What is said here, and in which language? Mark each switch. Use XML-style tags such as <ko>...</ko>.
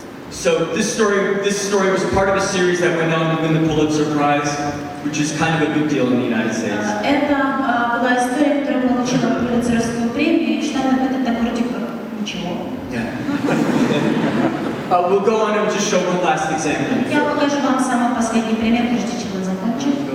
<en>So this story was part of a series that went on to win the Pulitzer Prize, which is kind of a big deal in the United States.</en> <ru>Это была история, которая получила Пулитцеровскую премию, и в Штатах это так вроде как ничего.</ru> <en>Yeah. We'll go on and just show one last example.</en> <ru>Я покажу вам самый последний пример, прежде чем мы закончим.</ru>